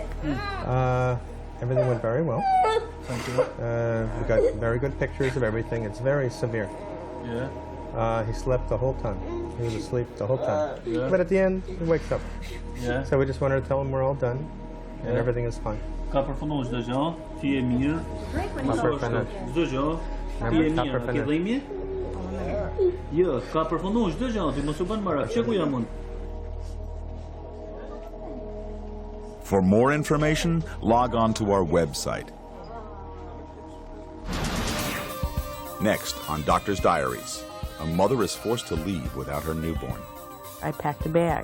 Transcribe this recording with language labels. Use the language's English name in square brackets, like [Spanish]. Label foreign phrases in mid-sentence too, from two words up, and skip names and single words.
[English] Everything went very well. Thank you. We got very good pictures of everything. It's very severe. Yeah. He slept the whole time. He was asleep the whole time. Yeah. But at the end, he wakes up. Yeah. So we just wanted to tell him we're all done and Yeah. everything is fine. [Albanian] Ka përfunduar çdo gjë, ti je mirë. Ka përfunduar. Çdo gjë, ti je mirë, ke dhimbje? Jo, ka përfunduar çdo gjë, ti mos u bën marak. Çe ku jam unë? [English] For more information, log on to our website. Next on Doctor's Diaries, a mother is forced to leave without her newborn. I packed a bag.